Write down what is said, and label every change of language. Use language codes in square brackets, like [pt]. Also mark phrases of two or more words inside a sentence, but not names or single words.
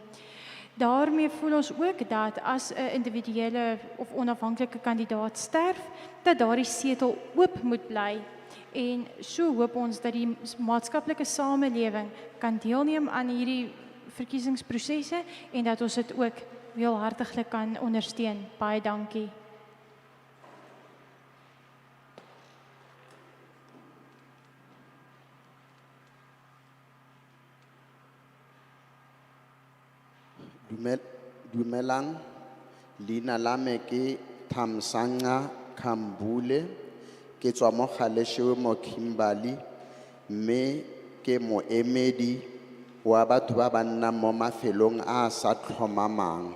[af] Daarmee voel ons ook dat as 'n individuele of onafhanklike kandidaat sterf, dat daardie setel oop moet bly. En so hoop ons dat die maatskaplike samelewing kan deelneem aan hierdie verkiesingsprosesse en dat ons dit ook heel hartiglik kan ondersteun. Baie dankie. [tn] Dumelang, leina la me ke Thamsanga Khambule, ke tswa mo Galeshewe mo Kimberly, mme ke moemedi wa batho ba ba nnang mo mafelong a sa tlhomamang.